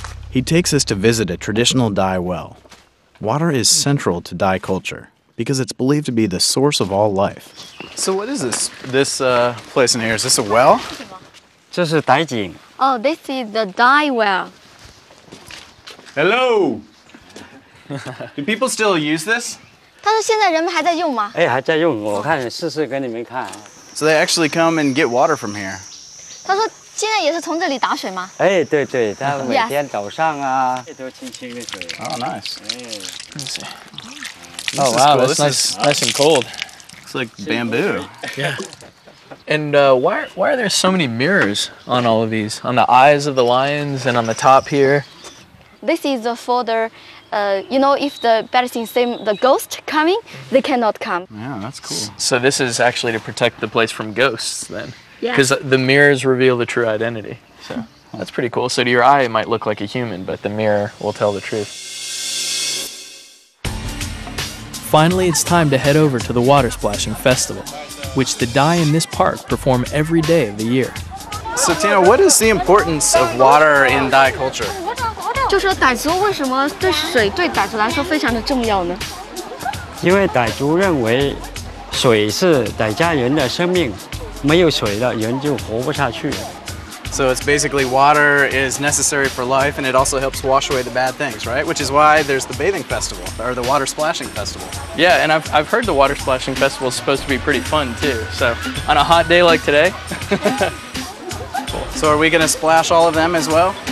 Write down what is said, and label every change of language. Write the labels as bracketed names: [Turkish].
[English] He takes us to visit a traditional Dai well. Water is central to Dai culture because it's believed to be the source of all life. So what is this place in here? Is this a well? [Chinese] 这是傣井。 [English] Oh, this is the Dai well. Hello. Do people still use this? [Chinese] 他说现在人们还在用吗？哎，还在用，我看试试给你们看。 [English] So they actually come and get water from here. [Chinese] 他说现在也是从这里打水吗？哎，对对，他每天早上啊，都清清的水。 [English] Oh, nice. Oh wow, that's nice and cold. It's like bamboo. Yeah. And why are there so many mirrors on all of these? On the eyes of the lions and on the top here? This is for the, if the bad things see the ghost coming, they cannot come. Yeah, that's cool. So this is actually to protect the place from ghosts then? Yeah. Because the mirrors reveal the true identity. So that's pretty cool. So to your eye, it might look like a human, but the mirror will tell the truth. Finally, it's time to head over to the water splashing festival, which the Dai in this park perform every day of the year. So Tina, what is the importance of water in Dai culture? [Chinese] 就说傣族为什么对水对傣族来说非常的重要呢？因为傣族认为水是傣家人的生命，没有水了，人就活不下去了。 [English] So it's basically water is necessary for life, and it also helps wash away the bad things, right? Which is why there's the bathing festival, or the water splashing festival. Yeah, and I've heard the water splashing festival is supposed to be pretty fun too. So on a hot day like today. So are we gonna splash all of them as well?